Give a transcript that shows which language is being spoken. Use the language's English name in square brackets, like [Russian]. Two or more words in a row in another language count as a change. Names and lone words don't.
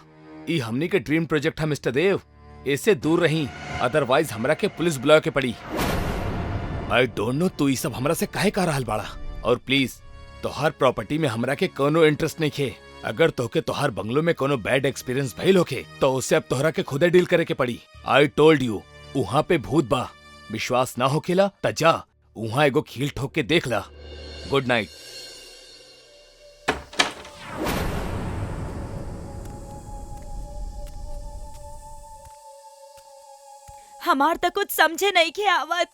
[Bhojpuri] ये हमने के [English] dream project [Bhojpuri] है मिस्टर देव। इससे दूर रही, अदरवाइज हमरा के पुलिस बुला के पड़ी। [English] I don't know तू ये सब हमरा से काहे कह रहल बाड़ा। [Bhojpuri] और प्लीज, तोहर प्रॉपर्टी में हमरा के कोनो इंटरेस्ट नहीं खे। अगर तोहके तोहर बंगलो में कोनो [English] bad experience [Bhojpuri] भइल होखे तो उससे अब तोहरा के खुदे डील करे के पड़ी। [English] I told you, [Bhojpuri] वहाँ पे भूत बा। विश्वास ना होखेला त जा वहाँ एगो खील ठोक के देख ला। [English] Good night. [Bhojpuri] हमार तक कुछ समझे नहीं के आवत।